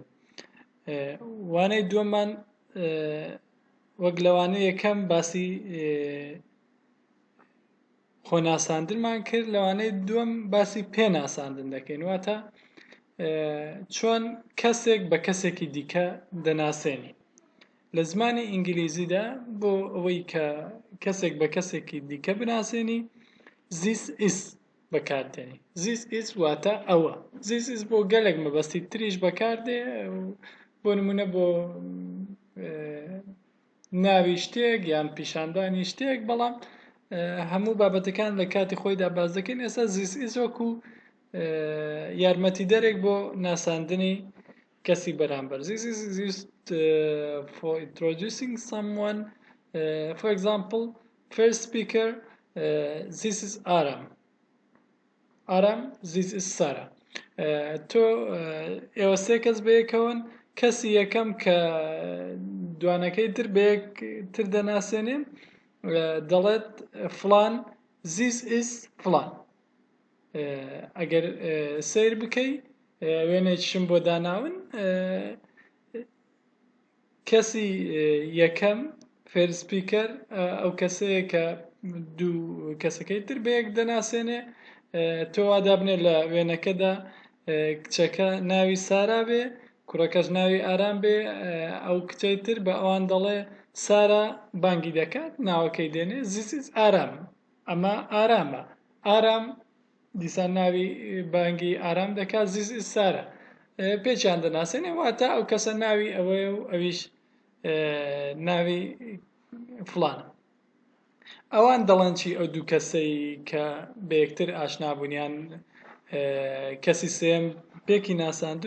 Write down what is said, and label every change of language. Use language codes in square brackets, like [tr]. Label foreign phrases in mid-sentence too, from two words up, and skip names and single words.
[ckb] وانەی دووەممان وەک لەوانەیە یەکەم باسی خۆناساندنمان کرد، لەوانەیە دووەم باسی پێناساندن دەکەین، واتە چۆن کەسێک بە کەسێکی دیکە دەناسێنی. لە زمانی ئینگلیزیدا بۆ ئەوەی کە کەسێک بە کەسێکی دیکە بناسێنی [en] this is [ckb] بەکاردێنی. [en] this is [ckb] واتە ئەوە. [en] this is [ckb] بۆ گەلێک مەبەستی تریش بەکاردێ، بۆ نمونە بۆ ناوی شتێک یان پیشاندانی شتێک، بەڵام هەموو بابەتەکان لە کاتی خۆیدا باز دەکەین. ئێستا [en] this is [ckb] وەکو یارمەتیدەرێک بۆ ناساندنی کەسی بەرامبەر. [en] This is used for introducing someone. For example, first speaker, this is Aram. Aram, this is Sarah. [ckb] تۆ ئێوە سێ کەس بەیەکەون، کەسی یەکەم کە دوانەکەی تر بەیەکتر دەناسێنێن دەڵێت فلان [en] this is [ckb] فلان. ئەگەر سیر بکەی وێنێکیشم بۆ داناون، کەسی یەکەم [en] first speaker [ckb] ئەو کەسەیە کە دوو کەسەکەی تر بەیەک دەناسێنێ. تۆ وا دابنێ لە وێنەکەدا کچەکە ناوی سارا بێ، کوڕەکەش ناوی ئارام بێ، ئەو کچەی تر بە ئەوان دەڵێ سارا بانگی دەکات، ناوەکەی دێنێ [en] this is [ckb] ئارام، ئەمە ئارامە. ئارام دیسان ناوی بانگی ئارام دەکات [en] this is [ckb] سارا، پێچیان دەناسێنێ، واتە ئەو کەسە ناوی ئەوەیە و ئەویش ناوی فلانە. ئەوان دەڵێن چی ئەو دوو کەسەی کە بەیەکتر ئاشنابوونیان کەسی سێم پێکی ناساندون؟